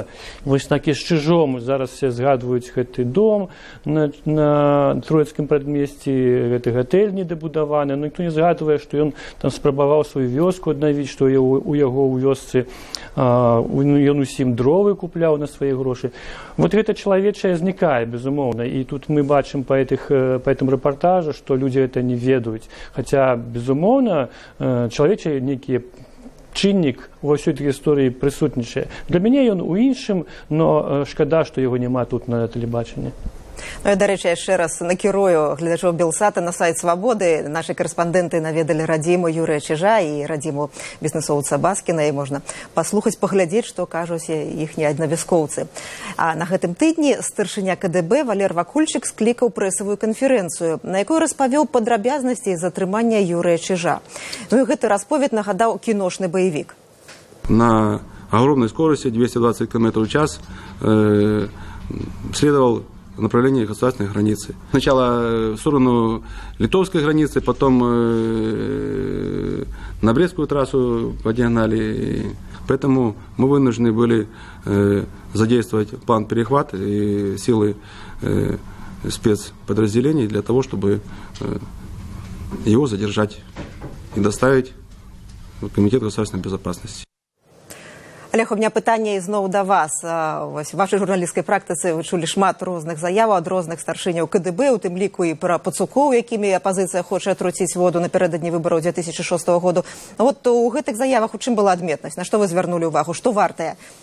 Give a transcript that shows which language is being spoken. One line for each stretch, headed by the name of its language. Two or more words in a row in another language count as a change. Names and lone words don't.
Belarusian: Вось так і з Чижом зараз все згадваюць гэты дом на Троіцкім прадмесці, гэты гатэль недабудаваны, ну ніхто не згадвае, што ён там спрабаваў сваю вёску аднавіць, што у яго ў вёсцы ён усім дровы купляў на свае грошы. Вот гэта чалавечае знікае, безумоўна, і тут мы бачым по этому рэпартажу, што людзі гэта не ведаюць. Хаця, безумоўна, чалавечае нейкі чыннік ва ўсёй этой гісторыі прысутнічае. Для мяне ён у іншым, но шкада, што яго няма тут на тэлебачанні. Ну, я, дарэчы, яшчэ раз накірую гледачоў Белсата на сайт Свабоды. Нашы карэспандэнты наведалі радзіму Юрыя Чижа і радзіму бізнесоўца Баскіна, і можна паслухаць, паглядзець, што кажуць іхнія аднавяскоўцы. А на гэтым тыдні старшыня КДБ Валер Вакульчык склікаў прэсавую канферэнцыю, на якой распавёў падрабязнасці затрымання Юрыя Чижа. Ну і гэты расповед нагадаў кіношны баевік.
Russian: На огромной скорости 220 км в час следовал направлении государственной границы. Сначала в сторону литовской границы, потом на Брестскую трассу по диагонали. Поэтому мы вынуждены были задействовать план перехват и силы спецподразделений для того, чтобы его задержать и доставить в Комитет государственной безопасности.
Belarusian: Олег, у меня пытанне ізноў да вас. Вось, в вашай журналісцкай практыцы вы чулі шмат розных заяваў ад розных старшыняў КДБ, у тым ліку і пра пацукоў, якімі апазіцыя хоча атруціць воду напярэдадні выбараў 2006 году. Вот у гэтых заявах у чым была адметнасць? На што вы звярнулі ўвагу? Што вартае?